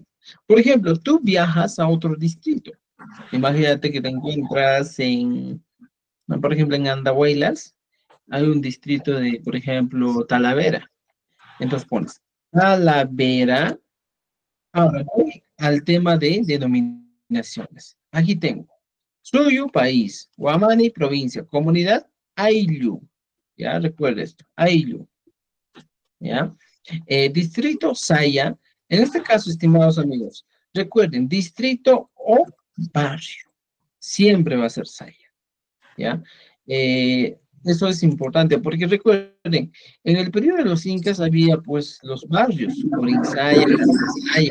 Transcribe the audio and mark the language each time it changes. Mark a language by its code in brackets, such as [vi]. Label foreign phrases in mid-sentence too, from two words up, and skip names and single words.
[es] Por ejemplo, tú viajas a otro distrito. Imagínate que te encuentras en, no, por ejemplo, en Andahuaylas, hay un distrito de, por ejemplo, Talavera. Entonces pones Talavera. Ahora voy al tema de denominaciones. Aquí tengo Suyu, país. Guamani, provincia. Comunidad, Ayllu. Ya, recuerda esto. Ayllu. ¿Ya? Distrito, Saya. En este caso, estimados amigos, recuerden, distrito o barrio. Siempre va a ser Saya. ¿Ya? Eso es importante porque recuerden, en el periodo de los incas había pues los barrios, Orinsaya, Saya.